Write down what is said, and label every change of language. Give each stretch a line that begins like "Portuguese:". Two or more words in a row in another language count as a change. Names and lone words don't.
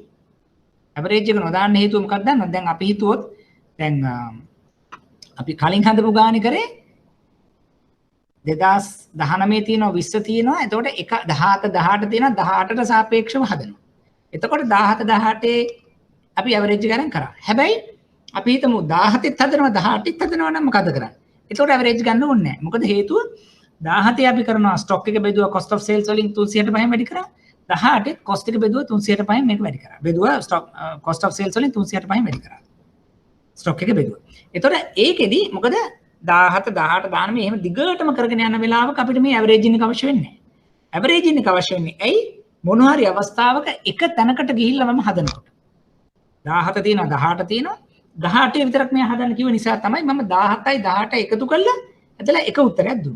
Sinhala: ඇවරේජ් එක නොදාන්න හේතුව මොකක්ද දන්නවද? දැන් අපි හිතුවොත් දැන් අපි කලින් හදපු ගානේ කරේ 2019 තියෙනවා 20 තියෙනවා. එතකොට එක 17 18 තියෙනවා 18ට සාපේක්ෂව හදනවා. එතකොට 17 18 අපි ඇවරේජ් ගණන් කරා. හැබැයි අපි හිතමු 17ත් හදනවා 18ත් හදනවා නම් මොකද කරන්නේ? එතකොට ඇවරේජ් ගන්න ඕනේ නැහැ. මොකද හේතුව 17 අපි කරනවා ස්ටොක් එක බෙදුවා
English: cost of sales
Sinhala: වලින් 365 වැඩි කරා. 18 cost එක බෙදුවා 365 මේක වැඩි කරා. බෙදුවා
English: stock cost of sales
Sinhala: වලින් 365 වැඩි කරා. ස්ටොක් එක බෙදුවා. එතකොට ඒකෙදි මොකද 17 18 දාන මේ එහෙම දිගටම කරගෙන යන වෙලාවක අපිට මේ ඇවරේජින් එක අවශ්‍ය වෙන්නේ නැහැ. ඇවරේජින් එක අවශ්‍ය වෙන්නේ ඇයි? මොන හරි අවස්ථාවක එක තැනකට ගිහිල්ලා මම හදනකොට 17 තියෙනවා 18 තියෙනවා 18 විතරක් මේ හදන්න කිව්ව නිසා තමයි මම 17යි 18 එකතු කරලා එතලා එක උත්තරයක් දුන්නේ.